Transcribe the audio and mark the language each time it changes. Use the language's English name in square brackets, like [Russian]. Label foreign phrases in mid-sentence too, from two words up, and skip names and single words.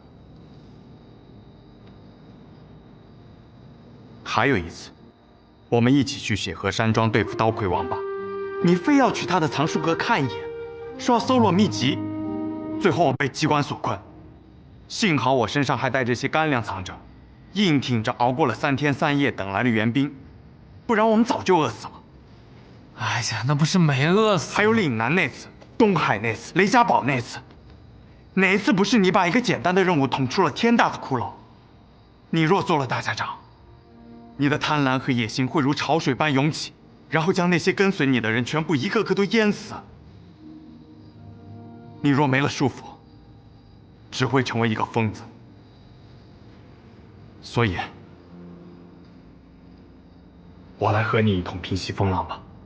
[Chinese] 還有一次，我們一起去血河山莊對付刀魁王八，你非要去他的藏書閣看一眼，說要搜羅秘籍。最後我被機關所困，幸好我身上還帶着些乾糧藏着，硬挺着熬過了3天3夜等來的援兵，不然我們早就餓死了。哎呀，那不是沒餓死。還有嶺南那次，東海那次，雷家堡那次，哪一次不是你把一個簡單的任務捅出了天大的窟窿？你若做了大家長，你的貪婪和野心會如潮水般湧起，然後將那些跟隨你的人全部一個個都淹死。你若沒了束縛，只會成為一個瘋子。所以，我來和你一同平息風浪吧。